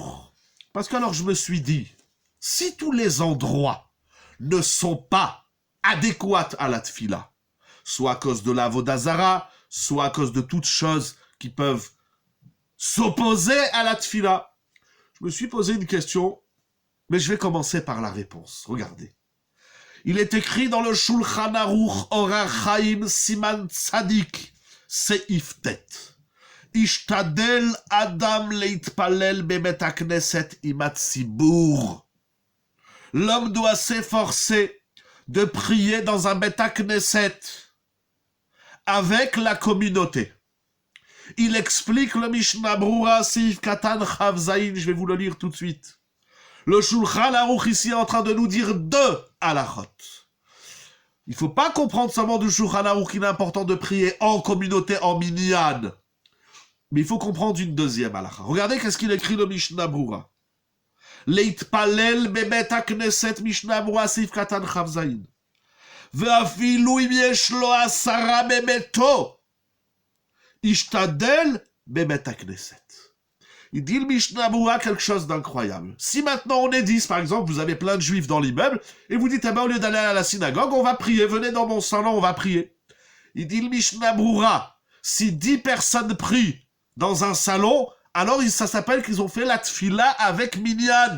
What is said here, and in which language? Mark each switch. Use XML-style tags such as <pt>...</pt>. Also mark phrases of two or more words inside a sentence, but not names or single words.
<fr>Parce que alors je me suis dit, si tous les endroits ne sont pas adéquats à la tfila, soit à cause de la vodazara, soit à cause de toutes choses qui peuvent s'opposer à la tfila, je me suis posé une question, mais je vais commencer par la réponse. Regardez. Il est écrit dans le Shulchan Aruch Orach Chaim Siman Tzadik Seif Tet.</fr> <he>ישתדל אדם להתפלל בבית הכנסת עם הציבור.</he> <fr>L'homme doit s'efforcer de prier dans un</fr> <he>בית הכנסת</he> <fr>avec la communauté. Il explique le Mishnah Brura Seif Katan Chav Zayin, je vais vous le lire tout de suite. Le Shulchan Aruch ici est en train de nous dire deux halachot. Il ne faut pas comprendre seulement du Shulchan Aruch qu'il est important de prier en communauté, en minyan. Mais il faut comprendre une deuxième halakha. Regardez qu'est-ce qu'il écrit le Mishnah Brura.</fr> <he>להתפלל בבית הכנסת Mishnah Brura Seif Katan Chav Zayin. ואפילו אם יש לו 10 בביתו. ישתדל בבית הכנסת.</he> <fr>Il dit le Mishnah Brura quelque chose d'incroyable. Si maintenant on est 10, par exemple, vous avez plein de juifs dans l'immeuble, et vous dites, eh ben, au lieu d'aller à la synagogue, on va prier, venez dans mon salon, on va prier. Il dit le Mishnah Brura, si 10 personnes prient dans un salon, alors ça s'appelle qu'ils ont fait la tfila avec minyan.</fr>